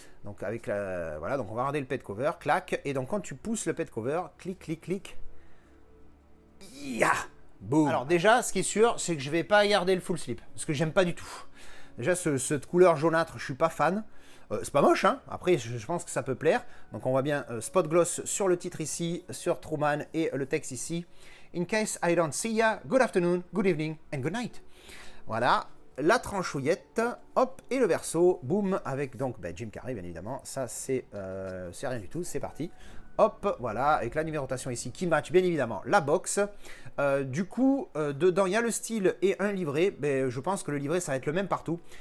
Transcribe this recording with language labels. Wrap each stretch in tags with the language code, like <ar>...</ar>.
<fr>Donc avec voilà, donc on va regarder le pet cover, clac, et donc quand tu pousses le pet cover, clic, clic, clic, ya, boum. Alors déjà, ce qui est sûr, c'est que je vais pas garder le full slip, parce que j'aime pas du tout. Déjà, cette couleur jaunâtre, je suis pas fan. C'est pas moche, hein. Après, je pense que ça peut plaire. Donc, on voit bien spot gloss sur le titre ici, sur Truman, et le texte ici.</fr> <en>In case I don't see ya, good afternoon, good evening, and good night.</en> <fr>Voilà, la tranchouillette, hop, et le verso, boum, avec donc Jim Carrey, bien évidemment. Ça, c'est rien du tout, c'est parti. Hop, voilà, avec la numérotation ici qui match bien évidemment la box. Du coup, dedans, il y a le style et un livret. Mais je pense que le livret, ça va être le même partout.</fr>